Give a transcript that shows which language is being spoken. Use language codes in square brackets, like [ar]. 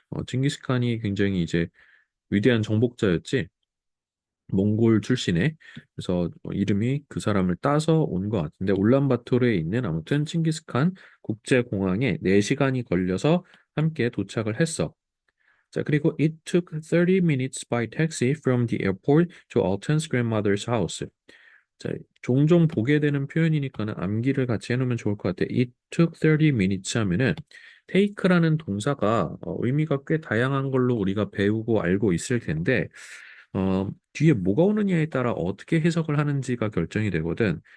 [ko] 칭기스칸이 굉장히 이제 위대한 정복자였지. 몽골 출신의 그래서 이름이 그 사람을 따서 온 것 같은데 울란바토르에 있는 아무튼 칭기스칸 국제공항에 4시간이 걸려서 함께 도착을 했어. 자, 그리고 [en] it took 30 minutes by taxi from the airport to Alton's grandmother's house. [ko] 자, 종종 보게 되는 표현이니까는 암기를 같이 해놓으면 좋을 것 같아. [en] It took 30 minutes [ko] 하면은 take라는 동사가 의미가 꽤 다양한 걸로 우리가 배우고 알고 있을 텐데 뒤에 뭐가 오느냐에 따라 어떻게 해석을 하는지가 결정이 되거든.